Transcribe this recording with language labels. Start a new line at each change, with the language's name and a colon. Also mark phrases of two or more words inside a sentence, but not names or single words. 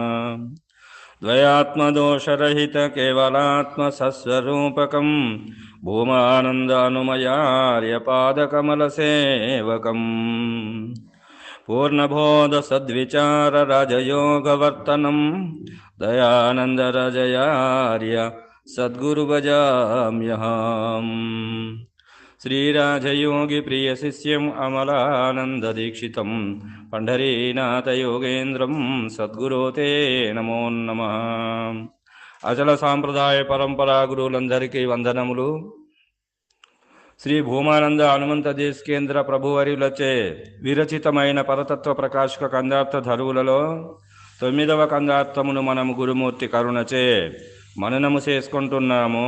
Sanskrit: द्वयात्मदोषरहित केवलात्म सस्वरूपकं भूमानन्दानुमयार्यपादकमलसेवकम् पूर्णबोध सद्विचार राजयोगवर्तनं दयानन्दराजयार्य सद्गुरु भजाम्यहम्। श्रीराजयोगी प्रिय शिष्यम् अमलानंद दीक्षितं पंढरीनाथ योगेन्द्रं सद्गुरो ते नमो नमः।
Telugu: అచల సాంప్రదాయ పరంపరా గురువులందరికీ వందనములు. శ్రీ భూమానంద హనుమంత దేశికేంద్ర ప్రభువర్యులచే విరచితమైన పరతత్వ ప్రకాశక కందార్థ ధరువులలో 9వ కందార్థమును మనము గురుమూర్తి కరుణచే మననము చేసుకుంటున్నాము.